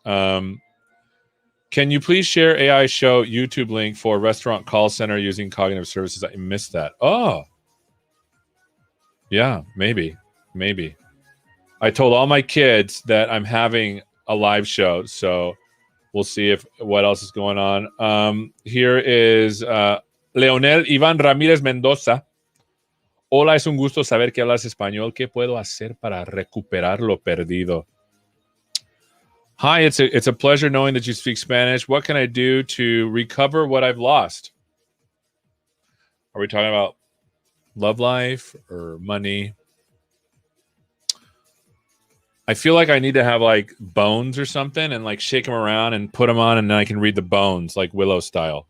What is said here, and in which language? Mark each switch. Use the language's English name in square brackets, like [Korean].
[English] Can you please share AI show YouTube link for restaurant call center using cognitive services? I missed that. Oh. Yeah, maybe. I told all my kids that I'm having a live show, so we'll see if what else is going on. Here is Leonel Iván Ramírez Mendoza. [Spanish] Hola, es un gusto saber que hablas español. ¿Qué puedo hacer para recuperar lo perdido? [English] Hi, it's a pleasure knowing that you speak Spanish. What can I do to recover what I've lost? Are we talking about love life or money? I feel like I need to have like bones or something and like shake them around and put them on, and then I can read the bones like Willow style.